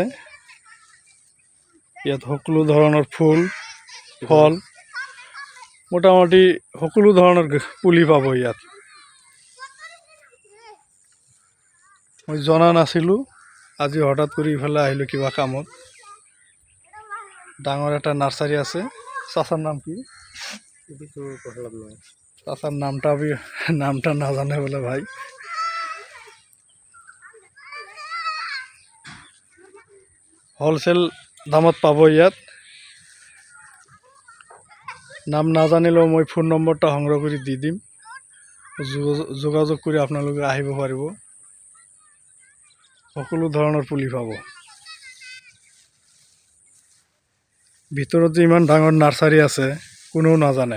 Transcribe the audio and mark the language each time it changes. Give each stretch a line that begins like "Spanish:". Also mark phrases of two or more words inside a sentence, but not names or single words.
Assamese: ইয়াত সকলো ধৰণৰ ফুল ফল মোটামুটি সকলো ধৰণৰ পুলি পাব ইয়াত। মই জনা নাছিলোঁ, আজি হঠাৎ কৰি ইফালে আহিলোঁ কিবা কামত। ডাঙৰ এটা নাৰ্চাৰী আছে। চাচাৰ নাম কি?
Bangla: চাচার নামটা না জানে বলে ভাই।
Assamese: হোলসেল দামত পাব ইয়াত। নাম নাজানিলেও মই ফোন নম্বৰটা সংগ্ৰহ কৰি দি দিম, যোগাযোগ কৰি আপোনালোকে আহিব পাৰিব। সকলো ধৰণৰ পুলি পাব। ভিতৰত যে ইমান ডাঙৰ নাৰ্চাৰী আছে কোনেও নাজানে।